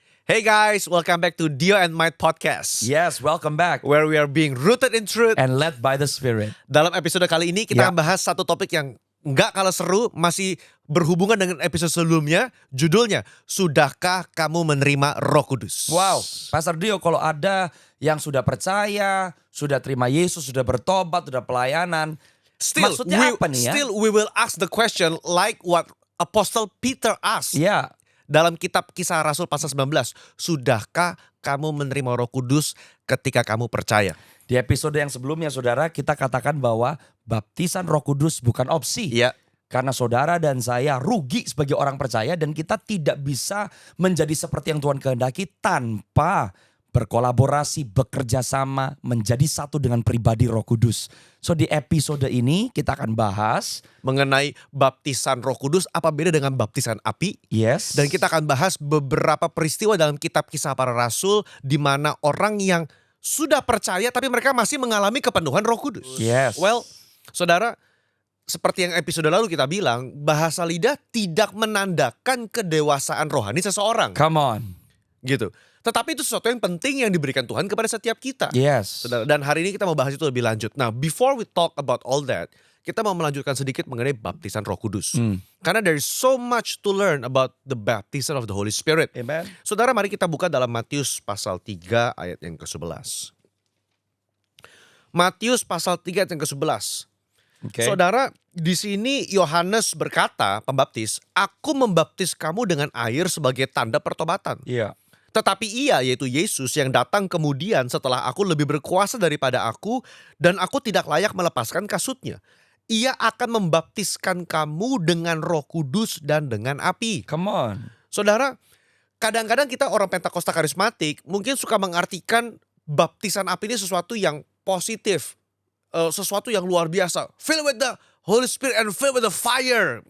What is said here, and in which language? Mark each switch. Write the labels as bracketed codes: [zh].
[en] Hey guys, welcome back to Dio and Might Podcast, Yes, welcome back. where we are being rooted in truth. And led by the Spirit. [id] Dalam episode kali ini kita Ya. akan bahas satu topik yang nggak kalah seru, masih berhubungan dengan episode sebelumnya. Judulnya, Sudahkah Kamu Menerima Roh Kudus? Wow, Pastor Dio, kalau ada yang sudah percaya, sudah terima Yesus, sudah bertobat, sudah pelayanan, maksudnya apa nih ya? [en] Still we will ask the question like what Apostle Peter asked. [id] Ya, Dalam kitab Kisah Rasul pasal 19, sudahkah kamu menerima Roh Kudus ketika kamu percaya? di episode yang sebelumnya saudara kita katakan bahwa baptisan Roh Kudus bukan opsi. Iya. Karena saudara dan saya rugi sebagai orang percaya dan kita tidak bisa menjadi seperti yang Tuhan kehendaki tanpa berkolaborasi, bekerja sama, menjadi satu dengan pribadi Roh Kudus. So di episode ini kita akan bahas Mengenai baptisan Roh Kudus, apa beda dengan baptisan api? [en] yes. [id] Dan kita akan bahas beberapa peristiwa dalam kitab Kisah Para Rasul di mana orang yang sudah percaya tapi mereka masih mengalami kepenuhan Roh Kudus. [en] Yes. [id] Well, saudara, seperti yang episode lalu kita bilang, bahasa lidah tidak menandakan kedewasaan rohani seseorang. [en] Come on. [id] Gitu. Tetapi itu sesuatu yang penting yang diberikan Tuhan kepada setiap kita. [en] Yes. [id] Saudara, dan hari ini kita mau bahas itu lebih lanjut. Nah, [en] before we talk about all that, [id] kita mau melanjutkan sedikit mengenai baptisan Roh Kudus. [en] Karena there is so much to learn about the baptism of the Holy Spirit. Amen. [id] Saudara, mari kita buka dalam Matius pasal 3 ayat yang ke-11. Matius pasal 3 ayat yang ke-11. [en] Okay. [id] Saudara, di sini Yohanes berkata, pembaptis, aku membaptis kamu dengan air sebagai tanda pertobatan. Iya. Tetapi ia, yaitu Yesus, yang datang kemudian setelah aku lebih berkuasa daripada aku, dan aku tidak layak melepaskan kasutnya. Ia akan membaptiskan kamu dengan Roh Kudus dan dengan api. [en] Come on. [id] Saudara, kadang-kadang kita orang Pentakosta karismatik mungkin suka mengartikan baptisan api ini sesuatu yang positif. Sesuatu yang luar biasa. [en] Fill with the Holy Spirit and fill with the fire.